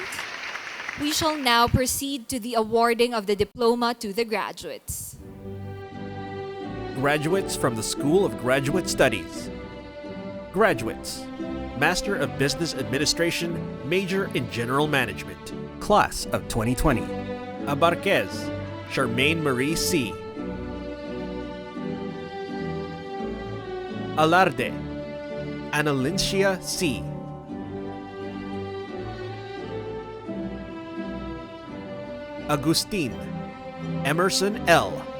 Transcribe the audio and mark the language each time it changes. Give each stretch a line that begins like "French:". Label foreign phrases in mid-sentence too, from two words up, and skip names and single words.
English: We shall now proceed to the awarding of the diploma to the graduates. Graduates from the School of Graduate Studies. Graduates, Master of Business Administration, Major in General Management, Class of 2020. Abarquez, Charmaine Marie C. Alarde, Analincia C. Agustin, Emerson L.